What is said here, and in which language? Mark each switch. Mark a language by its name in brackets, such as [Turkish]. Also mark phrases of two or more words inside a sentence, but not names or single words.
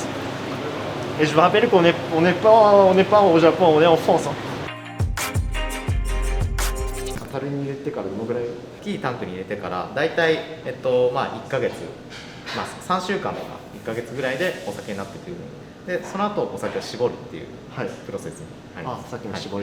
[French] Et je vous rappelle qu'on n'est pas au Japon, on est en France. [Japanese] 樽に入れてからどのぐらい？大きいタンクに入れてからだいたいまあ1ヶ月、まあ3週間とか1ヶ月ぐらいでお酒になってくる。でその後お酒を絞るっていうプロセスに入ります。さっきの絞り、